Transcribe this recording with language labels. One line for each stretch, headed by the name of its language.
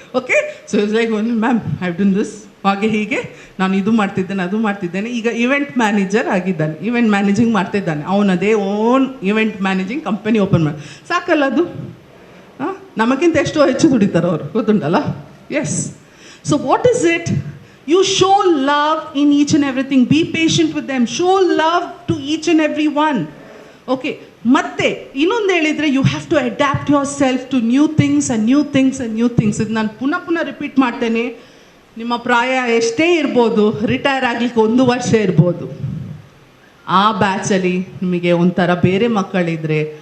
English: okay, so is like only ma'am I have done this,
Kannada: ಹಾಗೆ ಹೀಗೆ ನಾನು ಇದು ಮಾಡ್ತಿದ್ದೇನೆ ಅದು ಮಾಡ್ತಿದ್ದೇನೆ. ಈಗ ಇವೆಂಟ್ ಮ್ಯಾನೇಜರ್ ಆಗಿದ್ದಾನೆ, ಇವೆಂಟ್ ಮ್ಯಾನೇಜಿಂಗ್ ಮಾಡ್ತಿದ್ದಾನೆ. ಅವನದೇ own event managing company open ಮಾಡಿ. ಸಾಕಲ್ಲ ಅದು? ನಮಗಿಂತ ಎಷ್ಟೋ ಹೆಚ್ಚು ದುಡಿತಾರೆ ಅವರು, ಗೊತ್ತುಂಟಲ್ಲ?
English: Yes. So what is it? You show love in each and everything. Be patient with them. Show love to each and every one. Okay.
Kannada: ಮತ್ತೆ ಇನ್ನೊಂದು ಹೇಳಿದರೆ,
English: You have to adapt yourself to new things and new things and new things.
Kannada: ಇದು ನಾನು ಪುನಃ repeat ಮಾಡ್ತೇನೆ. ನಿಮ್ಮ ಪ್ರಾಯ ಎಷ್ಟೇ ಇರ್ಬೋದು, ರಿಟೈರ್ ಆಗಲಿಕ್ಕೆ 1 ವರ್ಷ ಇರ್ಬೋದು, ಆ ಬ್ಯಾಚಲ್ಲಿ ನಿಮಗೆ ಒಂಥರ ಬೇರೆ ಮಕ್ಕಳಿದ್ರೆ